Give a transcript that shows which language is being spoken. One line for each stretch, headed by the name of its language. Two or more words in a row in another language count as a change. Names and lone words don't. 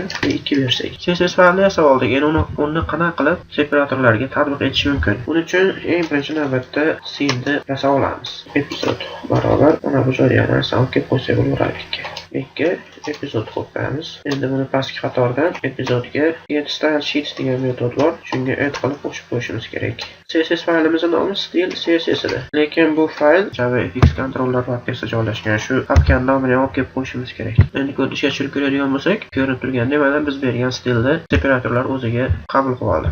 Uzbek: 2 bersak. CSS faylni yasab oldik. Endi uni qanaqa qilib separatorlarga tatbiq etish mumkin? Buning uchun eng birinchi navbatda scene yasa olamiz. Epizod barobar mana bu joyga narsani olib kelib qo'ysak bo'laveradi. 2 epizod qo'yamiz. Endi buni pastki qatordan epizodga
English: get style sheets
Uzbek: degan metod bor. Shunga add qilib qo'shib qo'yishimiz kerak. CSS faylimizning nomi stil CSS edi. Lekin bu fayl JavaFX controller papkasida joylashgan. Shu papkaning nomini olib kelib qo'yishimiz kerak. Endi kodni ishga tushirib ko'radigan bo'lsak, ko'rinib turgandek mana biz bergan stilda separatorlar o'ziga qabul qilib oldi.